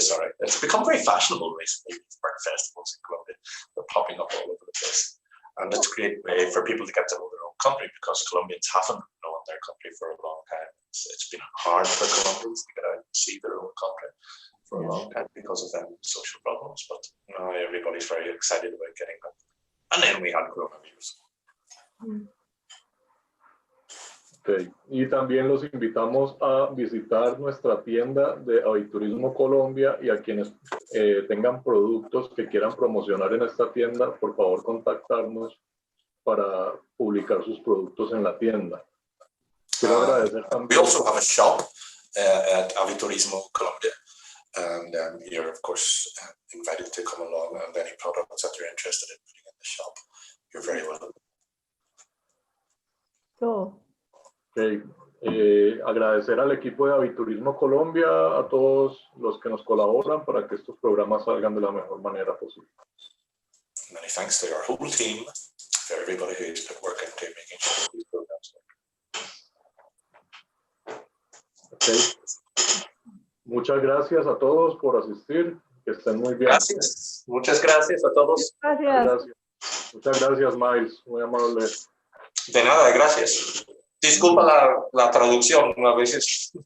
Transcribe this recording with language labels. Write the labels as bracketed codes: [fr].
[en] Sorry, it's become very fashionable recently. These bird festivals in Colombia, they're popping up all over the place, and it's a great way for people to get to know their own country because Colombians haven't known their country for a long time. It's been hard for Colombians to get out and see their own country for a long time because of social problems, but now everybody's very excited about getting them. And then we had coronavirus. Okay. [es] Y también los invitamos a visitar nuestra tienda de Aviturismo Colombia y a quienes tengan productos que quieran promocionar en esta tienda, por favor contactarnos para publicar sus productos en la tienda. Quiero agradecer también. [en] We also have a shop at Aviturismo Colombia. And you're, of course, invited to come along, and any products that you're interested in putting in the shop, you're very welcome. Cool. Okay. [es] Agradecer al equipo de Aviturismo Colombia, a todos los que nos colaboran para que estos programas salgan de la mejor manera posible. [en] Many thanks to our whole team, to everybody who's been working to making sure these programs work. Okay. [es] Muchas gracias a todos por asistir. Que estén muy bien. Gracias. Muchas gracias a todos. Gracias. Muchas gracias, Miles. Muy amable. De nada, gracias. Disculpa la traducción a veces.